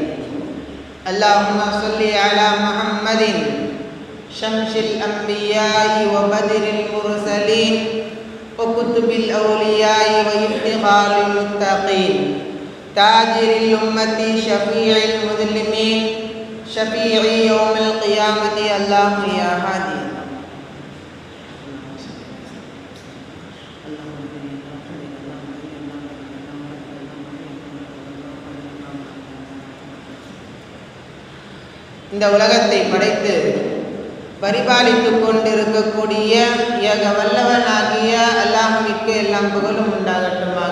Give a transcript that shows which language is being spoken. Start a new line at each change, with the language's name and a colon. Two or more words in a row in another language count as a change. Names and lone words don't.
Arabic: اللهم صل على محمد شمس الأنبياء وبدر المرسلين وكتب الأولياء وإفتخار المتقين تاجر الأمة شفيع المذنبين شفيع يوم القيامة الله يا هادي.
Tamil: இந்த உலகத்தை படைத்து பரிபாலித்துக் கொண்டிருக்கக்கூடிய ஏக வல்லவனாகிய அல்லாஹ்விற்கு எல்லாம் புகழும் உண்டாகட்டுமாக.